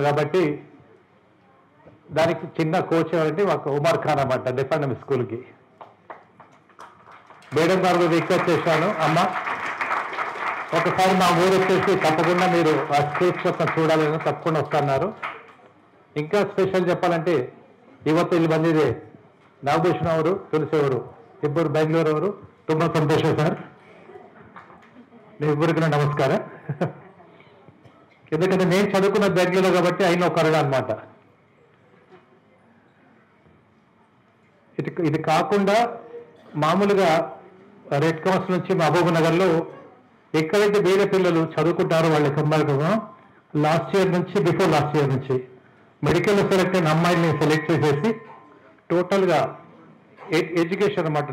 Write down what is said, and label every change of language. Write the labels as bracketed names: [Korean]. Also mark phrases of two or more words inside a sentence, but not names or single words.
[Telugu] కాబట్టి దానికి చిన్న కోచ్ ఎవరంటే ఒక ఉమర్ ఖాన్ అన్నమాట [English] deaf and demo [Telugu] స్కూల్కి. మేడం గారు రిక్వెస్ట్ చేశాను, అమ్మ ఒకసారి మా ఊరు వచ్చేసి తప్పకుండా మీరు ఆ స్కూల్స్ మొత్తం చూడాలని తప్పకుండా వస్తున్నారు. ఇంకా స్పెషల్ చెప్పాలంటే [Kannada] ಇವತ್ತು ಇಲ್ಲಿ ಬಂದಿದೆ ನಾಗಭೂಷಣ್ ಅವರು, ತುಳಸಿ ಅವರು, ಇಬ್ಬರು ಬೆಂಗಳೂರು ಅವರು. ತುಂಬ ಸಂತೋಷ ಸರ್, [Telugu] మీరిద్దరికి నమస్కారం. ఎందుకంటే నేను చదువుకున్న బెంగళూరు కాబట్టి అయిన ఒకరుడు అనమాట. ఇది కాకుండా మామూలుగా రెడ్ క్రాస్ నుంచి మహబూబ్ నగర్లో ఎక్కడైతే వేరే పిల్లలు చదువుకుంటారో వాళ్ళకి అమ్మాయిగా [English] last year [Telugu] నుంచి [English] before last year [Telugu] నుంచి మెడికల్లో సెలెక్ట్ అయిన అమ్మాయిని సెలెక్ట్ చేసేసి టోటల్గా ఎడ్యుకేషన్ అన్నమాట.